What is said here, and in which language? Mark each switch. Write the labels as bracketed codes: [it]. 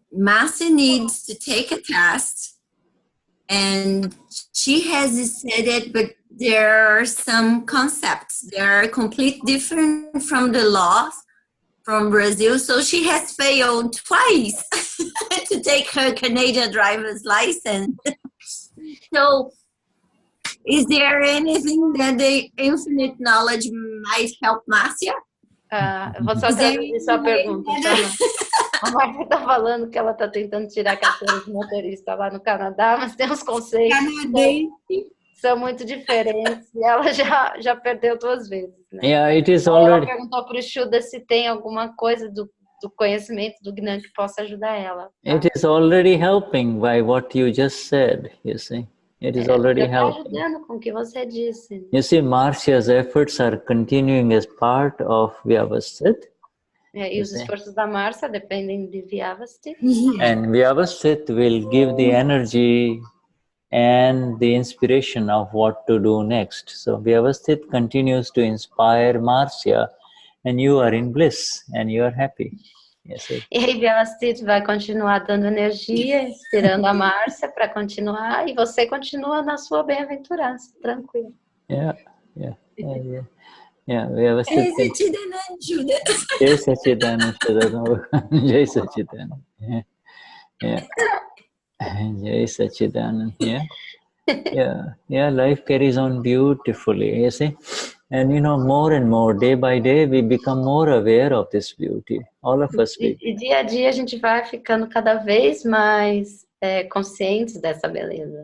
[en] Marcia needs to take a test, and she has said it, but there are some concepts that are completely different from the laws from Brazil, so she has failed twice to take her Canadian driver's license. So, is there anything that the infinite knowledge might help Marcia? [pt] Vou só traduzir sua pergunta. A Marcia está falando que ela está tentando tirar a carteira de motorista lá no Canadá, mas tem uns conceitos que são muito diferentes e ela já perdeu 2 vezes. Né? [en] Yeah, it is already... [pt] Ela perguntou para o Shuddha se tem alguma coisa do conhecimento do Gnani que possa ajudar ela. Tá? [en] It is already helping by what you just said, you see. It is already helping. [pt] Ajudando com o que você disse. [en] You see, Marcia's efforts are continuing as part of Vyavastit. [pt] E os esforços da Márcia dependem de Vyavastit. [en] And Vyavastit will give the energy and the inspiration of what to do next. So Vyavastit continues to inspire Marcia, and you are in bliss, and you are happy. Yes, [pt] e aí Vyavastit vai continuar dando energia, inspirando a Márcia para continuar, e você continua na sua bem-aventurança, tranquilo. [en] Yeah. Vyavastit. Jai Sachidanand, Jai Sachidanand. Jai Sachidanand. Yeah. Life carries on beautifully. You see. And more and more, day by day, we become more aware of this beauty. All of us. [pt] E dia a dia a gente vai ficando cada vez mais conscientes dessa beleza.